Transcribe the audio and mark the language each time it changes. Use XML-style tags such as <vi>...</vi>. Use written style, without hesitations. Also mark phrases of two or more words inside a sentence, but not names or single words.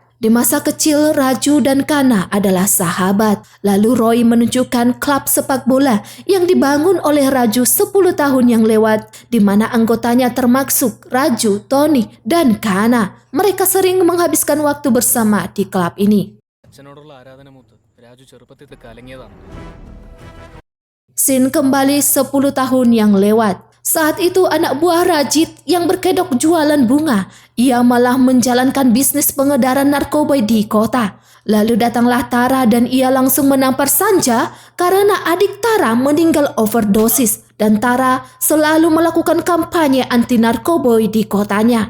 <id>Di masa kecil, Raju dan Kana adalah sahabat. Lalu Roy menunjukkan klub sepak bola yang dibangun oleh Raju 10 tahun yang lewat, di mana anggotanya termasuk Raju, Tony, dan Kana. Mereka sering menghabiskan waktu bersama di klub ini.</id> <ml>അച്ഛനോടുള്ള ആരാധന മൂത്ത്</ml> <id>Scene kembali 10 tahun yang lewat. Saat itu anak buah Rajit yang berkedok jualan bunga, ia malah menjalankan bisnis pengedaran narkoba di kota. Lalu datanglah Tara dan ia langsung menampar Sanja karena adik Tara meninggal overdosis dan Tara selalu melakukan kampanye anti narkoba di kotanya.</id>